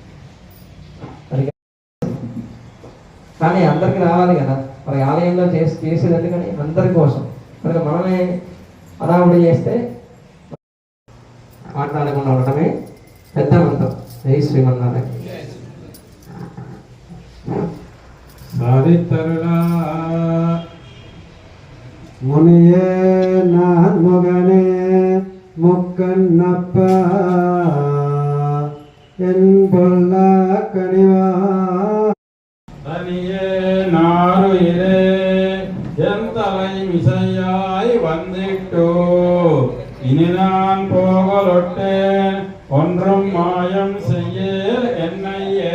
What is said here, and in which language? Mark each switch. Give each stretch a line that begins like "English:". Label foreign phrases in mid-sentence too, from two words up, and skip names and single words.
Telugu: కానీ అందరికి రావాలి కదా, మరి ఆలయంలో చేసేది ఎందుకని అందరి కోసం. కనుక మనమే అడావుడి చేస్తే మాట్లాడకుండా ఉండటమే పెద్ద మంత్రం. జై శ్రీమన్నారాయణ. సాధితరులా
Tamil: முனியே நான் முகனே முக்கண்ணப்பா என் பொல்லா கனிவா தனியே நாறு இரே என் தலை மிசையாய் வந்திட்டோ இனி நான் போகலொட்டேன் ஒன்றும் மாயம் செய்யேல் என்னையே.